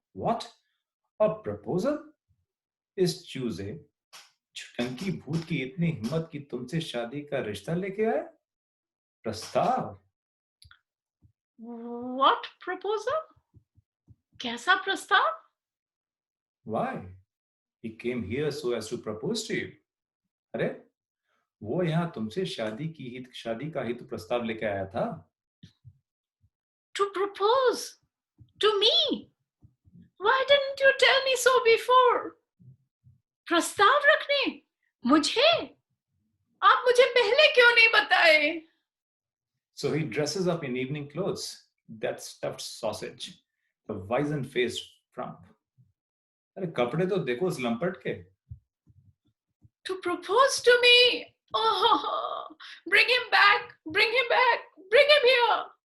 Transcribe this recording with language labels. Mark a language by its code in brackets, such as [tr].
[en] What? A proposal? [hi] इस चूजे छुटंकी भूत की इतनी हिम्मत कि तुमसे शादी का रिश्ता लेके आए? प्रस्ताव? [en] What proposal? [hi] कैसा प्रस्ताव? [en] Why? He came here so as to propose to you. [hi] अरे वो यहाँ तुमसे शादी का हित प्रस्ताव लेके आया था. [en] To propose to me? Why didn't you tell me so before? [hi] प्रस्ताव रखने मुझे? आप मुझे पहले क्यों नहीं बताए? [en] So he dresses up in evening clothes. That stuffed sausage, the wizen-faced frump. [hi] अरे कपड़े तो देखो उस लंपट के. [en] To propose to me? Oh, bring him back, bring him back, bring him here.